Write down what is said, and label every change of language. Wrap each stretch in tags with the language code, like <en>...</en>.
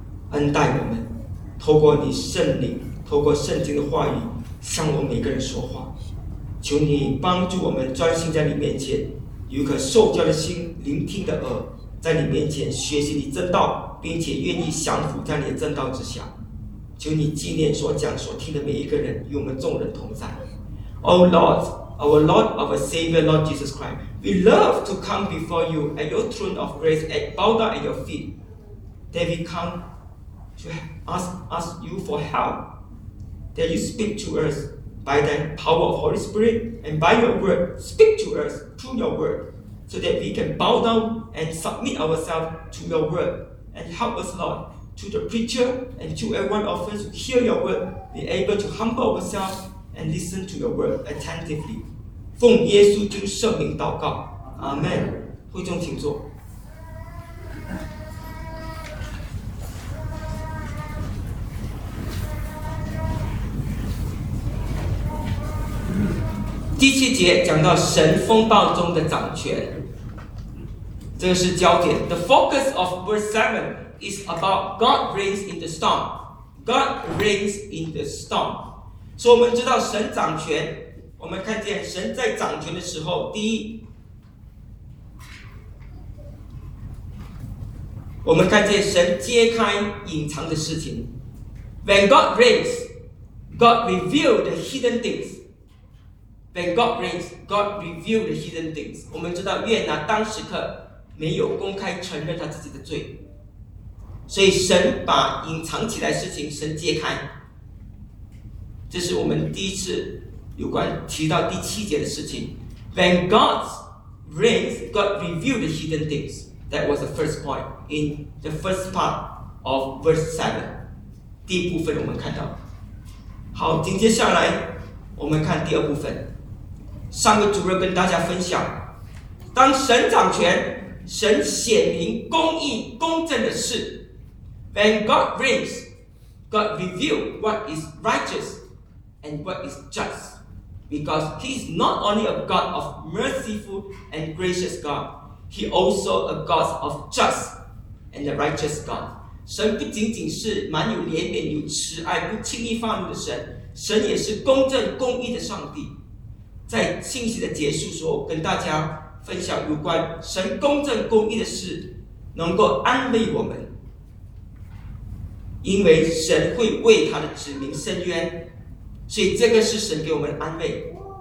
<zh>恩待我们，透过你圣灵，透过圣经的话语向我们每个人说话，求你帮助我们专心在你面前，有颗受教的心，聆听的耳，在你面前学习你正道，并且愿意降服在你的正道之下，求你纪念所讲所听的每一个人，与我们众人同在。</zh> <en>O Lord, our Lord, our Savior, Lord Jesus Christ, we love to come before you at your throne of grace and bow down at your feet. That we come to ask you for help. That you speak to us by the power of Holy Spirit and by your word. Speak to us through your word so that we can bow down and submit ourselves to your word. And help us, Lord, to the preacher and to everyone of us who hear your word, be able to humble ourselves. And listen to your word attentively.</en> <zh>奉耶稣基督圣名祷告，</zh> <en>Amen.</en> <zh>会众请坐。第七节讲到神风暴中的掌权，这个是焦点。</zh> <en>The focus of verse 7 is about God reigns in the storm. God reigns in the storm.</en> <zh>所以我们知道神掌权，我们看见神在掌权的时候，第一，我们看见神揭开隐藏的事情。</zh> <en>When God reigns, God reveals the hidden things. When God reigns, God reveals the hidden things.</en> <zh>我们知道约拿当时刻没有公开承认他自己的罪，所以神把隐藏起来的事情神揭开，这是我们第一次有关提到第七节的事情。</zh> <en>When God reigns, God reveals the hidden things. That was the first point in the first part of verse 7.</en> <zh>第一部分我们看到，好，紧接下来我们看第二部分。上个主日跟大家分享，当神掌权，神显明公义公正的事。</zh> <en>When God reigns, God reveals what is righteousAnd what is just, because he is not only a God of merciful and gracious God, he also a God of just and the righteous God.</en> <zh>神不仅仅是蛮有怜悯、有慈爱、不轻易发怒的神，神也是公正公义的上帝。在信息的结束时候，跟大家分享有关神公正公义的事，能够安慰我们，因为神会为他的子民伸冤，所以这个是神给我们安慰。</zh>